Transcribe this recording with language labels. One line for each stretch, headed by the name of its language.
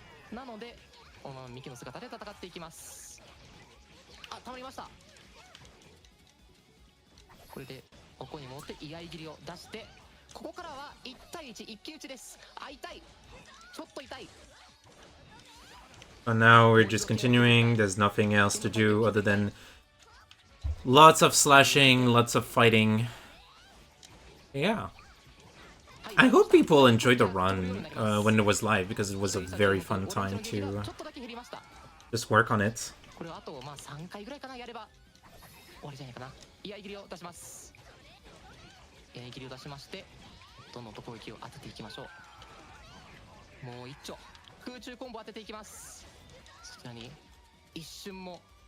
Japanese: なので、ミキの姿で戦っていきます。あ、溜まりました。これでここに持って居合切りを出して、ここからは1対1一騎打ちです。あ、痛い。ちょっと痛い。
English: And now we're just continuing. There's nothing else to do other than lots of slashing, lots of fighting. Yeah. I hope people enjoyed the run when it was live, because it was a very fun time to just work on it.
Japanese: これはあと3回ぐらいかな、やれば終わりじゃないかな。居合切りを出します。居合切りを出しまして、どんどんと攻撃を当てていきましょう。もう一丁空中コンボ当てていきます。そちらに一瞬も